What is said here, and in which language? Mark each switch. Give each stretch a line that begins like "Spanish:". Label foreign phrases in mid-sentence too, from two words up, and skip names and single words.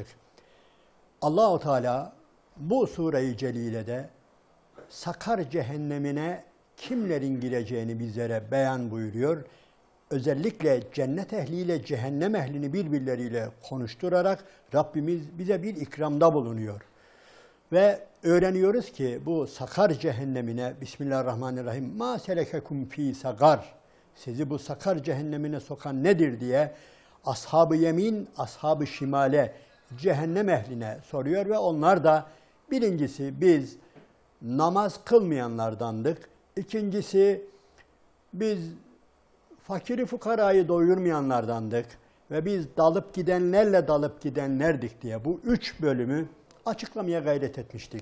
Turkish: Allah-u Teala bu sure-i celilede Sakar cehennemine kimlerin gireceğini bizlere beyan buyuruyor. Özellikle cennet ehliyle cehennem ehlini birbirleriyle konuşturarak Rabbimiz bize bir ikramda bulunuyor. Ve öğreniyoruz ki bu Sakar cehennemine,
Arabic: بسم الله الرحمن الرحيم، مَا سَلَكَكُمْ فِي سَقَرَ, sizi
Turkish: bu Sakar cehennemine sokan nedir diye ashab-ı yemin, ashab-ı şimale, cehennem ehline soruyor ve onlar da birincisi biz namaz kılmayanlardandık, ikincisi biz fakiri fukarayı doyurmayanlardandık ve biz dalıp gidenlerle dalıp gidenlerdik diye bu üç bölümü açıklamaya gayret etmiştik.